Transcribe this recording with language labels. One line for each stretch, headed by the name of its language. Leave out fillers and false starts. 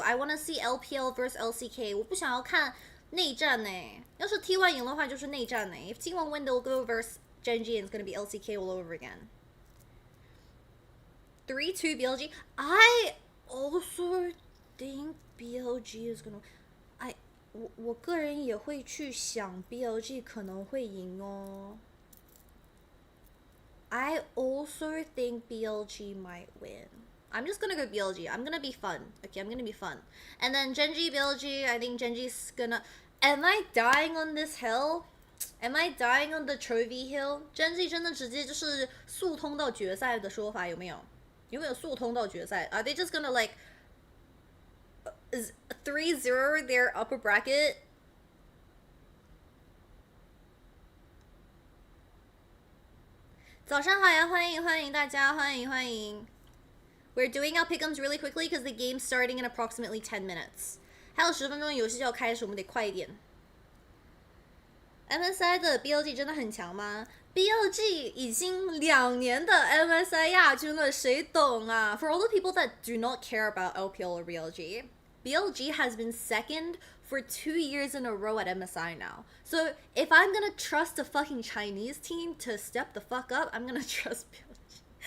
English: I wanna see LPL versus LCK.
Chinese: 我不想要看内战欸。要是 T1 赢的话就是内战欸。
English: If T1 win, they'll go versus Genji and it's gonna be LCK all over again. 3-2 BLG. I also think BLG is gonna.
Chinese: 我个人也会去想 BLG 可能会赢哦。
English: I also think BLG might win. I'm just gonna go BLG. I'm gonna be fun. Okay, I'm gonna be fun. And then Genji BLG, I think Genji's gonna. Am I dying on this hill? Am I dying on the trophy hill?
Chinese: Genji 真的直接就是速通到决赛的说法有没有？有没有速通到决赛？
English: Are they just gonna like 3-0 their upper bracket?
Chinese: 早上好呀，欢迎大家，欢迎。
English: We're doing our Pickems really quickly because the game's starting in approximately 10 minutes.
Chinese: 还有10分钟游戏就要开始，我们得快一点。MSI 的 BLG 真的很强吗？ BLG 已经2年的 MSI 亚军了，谁懂啊 ？
English: For all the people that do not care about LPL or BLG, BLG has been second for 2 years in a row at MSI now. So if I'm gonna trust a fucking Chinese team to step the fuck up, I'm gonna trust BLG.